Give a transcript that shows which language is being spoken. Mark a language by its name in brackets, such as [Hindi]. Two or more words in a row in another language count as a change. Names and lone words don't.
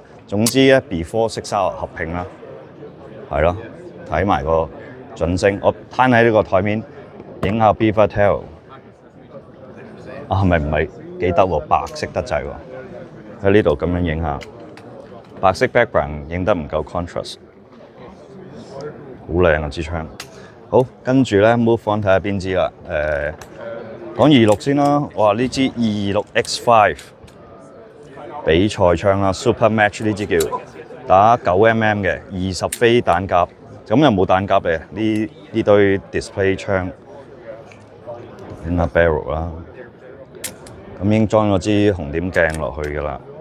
[Cantonese] 總之咧 before Sig Sauer 合併啦，係咯，睇埋個準星，我攤喺呢個台面影下 Beaver Tail，係咪唔係幾得喎？白色得滯喎，喺呢度咁樣影下，白色 background 影得唔夠 contrast， 好靚啊支槍。好，跟住咧 [English] move on [Cantonese] 睇下邊支啦，講226先啦，我話呢支226 X5 比賽槍啦 ，Super Match 呢支叫打9mm 嘅20飛彈夾，咁又冇彈夾嘅呢堆 display 槍，影下 barrel 啦，咁已經裝咗支紅點鏡落去㗎啦。